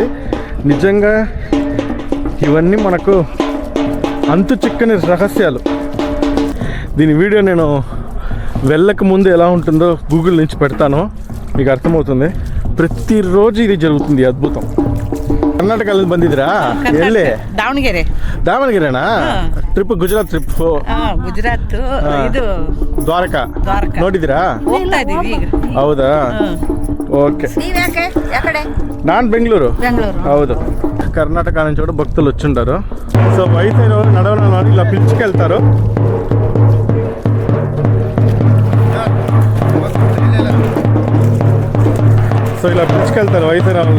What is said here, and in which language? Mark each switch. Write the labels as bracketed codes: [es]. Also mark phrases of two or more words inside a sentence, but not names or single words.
[te] నిజంగా ఇవన్నీ మనకు అంతు చిక్కని రహస్యాలు. దీని వీడియో నేను వెళ్ళక ముందు ఎలా ఉంటుందో గూగుల్ నుంచి పెడతాను, మీకు అర్థమవుతుంది. ప్రతిరోజు ఇది జరుగుతుంది అద్భుతం. కర్ణాటక [kn] ಬಂದಿದ್ರಾ? ಎಲ್ಲಿ? ದಾವಣಗೆರೆನಾ? ಟ್ರಿಪ್ ಗುಜರಾತ್ ಟ್ರಿಪ್. ಗುಜರಾತ್ ಇದು ದ್ವಾರಕಾ ನೋಡಿದಿರಾ? ಹೌದಾ, [te] ఓకే. [kn] ನಾನ್ ಬೆಂಗಳೂರು. ಹೌದು. [te] కర్ణాటక నుంచి కూడా భక్తులు వచ్చింటారు. సో అయితే నడవడానికి ఇలా పిలుచుకెళ్తారు. సో ఇలా పిలుచుకెళ్తారు వైద్యరాలని.